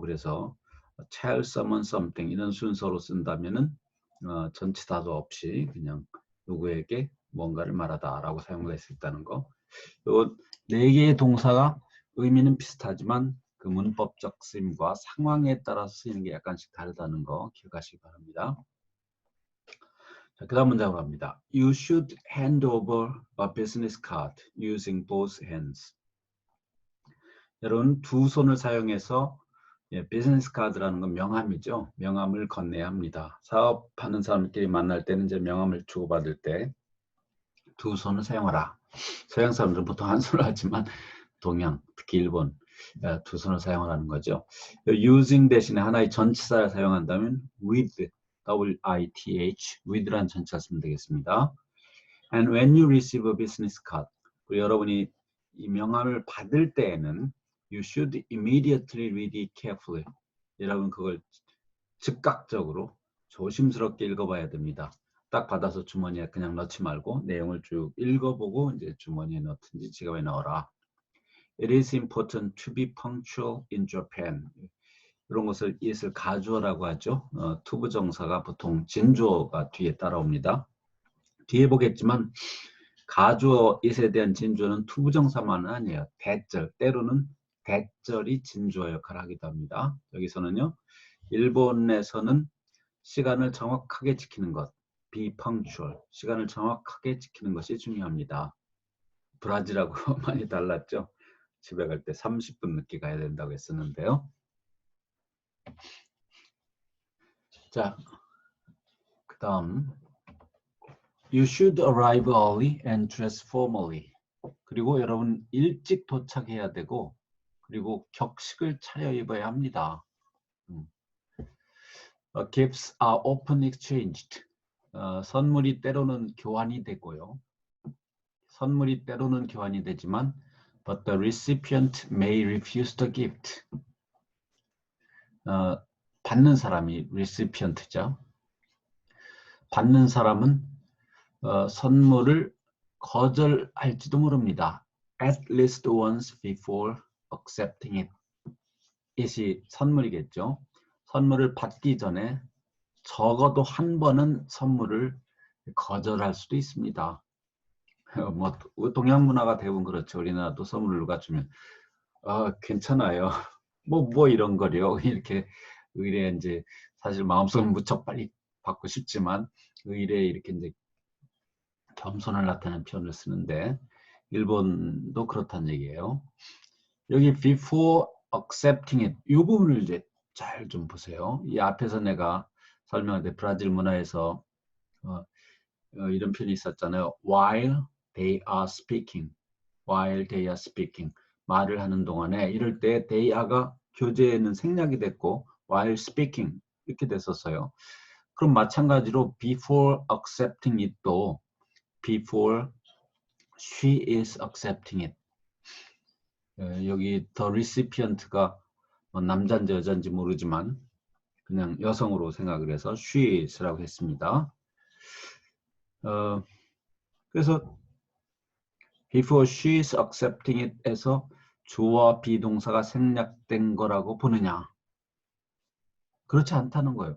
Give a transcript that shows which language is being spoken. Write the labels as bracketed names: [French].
[Korean] 그래서 [English] tell someone something [Korean] 이런 순서로 쓴다면은 전치 다소 없이 그냥 누구에게 뭔가를 말하다라고 사용할 수 있다는 거. 요 네 개의 동사가 의미는 비슷하지만 그 문법적 쓰임과 상황에 따라서 쓰이는 게 약간씩 다르다는 거 기억하시기 바랍니다. 자, 그 다음 문장으로 갑니다. [English] You should hand over a business card using both hands. [Korean] 여러분 두 손을 사용해서 비즈니스 카드라는 건 명함이죠. 명함을 건네야 합니다. 사업하는 사람끼리 만날 때는 이제 명함을 주고받을 때 두 손을 사용하라. 서양 사람들은 보통 한 손을 하지만 동양, 특히 일본 두 손을 사용하라는 거죠. using 대신에 하나의 전치사를 사용한다면 with, W-I-T-H, with라는 전치사 쓰면 되겠습니다. [English] And when you receive a business card, [Korean] 그리고 여러분이 이 명함을 받을 때에는 [English] you should immediately read it carefully. [Korean] 여러분 그걸 즉각적으로 조심스럽게 읽어봐야 됩니다. 딱 받아서 주머니에 그냥 넣지 말고 내용을 쭉 읽어보고 이제 주머니에 넣든지 지갑에 넣어라. [English] It is important to be punctual in Japan. [Korean] 이런 것을 it을 가주어라고 하죠. 투부정사가 보통 진주어가 뒤에 따라옵니다. 뒤에 보겠지만 가주어 it에 대한 진주어는 투부정사만은 아니에요. 대절, 때로는 대절이 진주어 역할을 하기도 합니다. 여기서는요. 일본에서는 시간을 정확하게 지키는 것, be punctual, 시간을 정확하게 지키는 것이 중요합니다. 브라질하고 많이 달랐죠. 집에 갈 때 30분 늦게 가야 된다고 했었는데요. 자, 그 다음 [English] You should arrive early and dress formally. [Korean] 그리고 여러분 일찍 도착해야 되고 그리고 격식을 차려입어야 합니다. [English] Gifts are often exchanged. [Korean] 선물이 때로는 교환이 되고요. 선물이 때로는 교환이 되지만 [English] but the recipient may refuse the gift. [Korean] 받는 사람이 recipient죠. 받는 사람은 선물을 거절할지도 모릅니다. [English] At least once before accepting it. [Korean] 이것이 선물이겠죠. 선물을 받기 전에 적어도 한 번은 선물을 거절할 수도 있습니다. 뭐 동양 문화가 대부분 그렇죠. 우리나라도 선물을 누가 주면 괜찮아요. 뭐 이런 거요. 이렇게 의뢰 이제 사실 마음속은 무척 빨리 받고 싶지만 의뢰 이렇게 이제 겸손을 나타내는 표현을 쓰는데 일본도 그렇다는 얘기예요. 여기 [English] before accepting it [Korean] 이 부분을 이제 잘 좀 보세요. 이 앞에서 내가 설명할 때 브라질 문화에서 이런 표현이 있었잖아요. [English] While they are speaking, while they are speaking [Korean] 말을 하는 동안에 이럴 때 [English] they are가 [Korean] 교재에는 생략이 됐고 [English] while speaking [Korean] 이렇게 됐었어요. 그럼 마찬가지로 [English] before accepting it도 before she is accepting it. [Korean] 여기 the recipient가 남자인지 여자인지 모르지만 그냥 여성으로 생각을 해서 she is라고 했습니다. 그래서 [English] before she is accepting it [Korean] 에서 주어와 비동사가 생략된 거라고 보느냐? 그렇지 않다는 거예요.